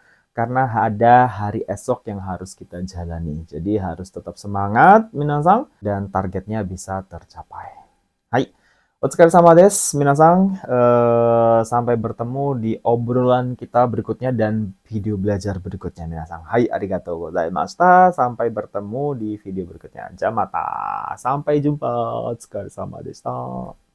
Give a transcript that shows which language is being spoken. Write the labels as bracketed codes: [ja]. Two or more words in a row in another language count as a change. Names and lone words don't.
[id] Karena ada hari esok yang harus kita jalani. Jadi harus tetap semangat minasang dan targetnya bisa tercapai. Hai. [ja] お疲れ様です、皆さん. [id] Sampai bertemu di obrolan kita berikutnya dan video belajar berikutnya, minasang. Hai, [ja] ありがとうございました. [id] Sampai bertemu di video berikutnya. [ja] じゃあまた. [id] Sampai jumpa. [ja] お疲れ様でした.